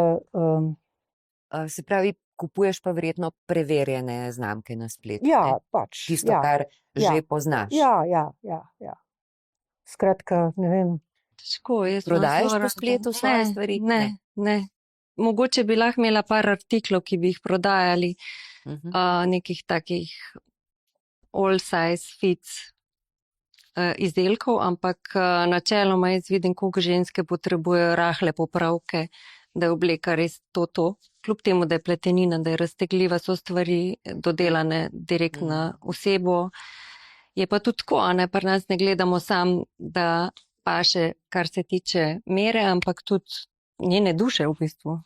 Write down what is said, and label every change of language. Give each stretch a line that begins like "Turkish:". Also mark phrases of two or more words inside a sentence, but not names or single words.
Slovenian: Se pravi, kupuješ pa verjetno preverjene znamke na spletu, ja, ne? pač. Tisto, ja, kar ja, že poznaš. Ja. Skratka, ne vem. Težko, jaz Prodajaš po spletu svoje stvari? Ne. Mogoče bi lahko imela par artiklov, ki bi jih prodajali, nekih takih
English: all size fits
Slovenian: izdelkov, ampak načeloma jaz vidim, koliko ženske potrebujejo rahle popravke, da je obleka res to. Kljub temu, da je pletenina, da je raztegljiva, so stvari dodelane direkt na osebo. Je pa tudi tako, a ne, pri nas ne gledamo sam, da paše, kar se tiče mere, ampak tudi njene duše v bistvu.